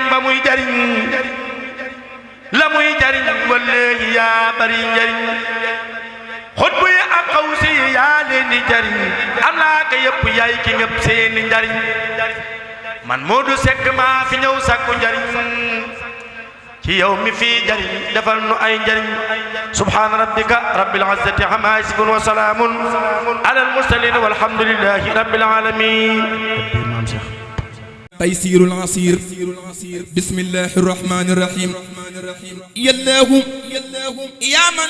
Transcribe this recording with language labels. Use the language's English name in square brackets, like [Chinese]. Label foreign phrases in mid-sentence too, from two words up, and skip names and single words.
[Wolof] ba muy jariñ la muy jariñ wallahi yaa bari njariñ xutbu yi ak xawsi yi yaa leen di jariñ am naa ko yëpp yaay ki ngëpp seeni njariñ man Modou Seck maa fi ñëw sakku njariñ ci yow mi fi jariñ defal nu ay njariñ [Arabic] سبحان ربك رب العزة عما يصفون وسلام على المرسلين والحمد لله رب العالمين تيسير العسير بسم الله الرحمن الرحيم يا الله يا من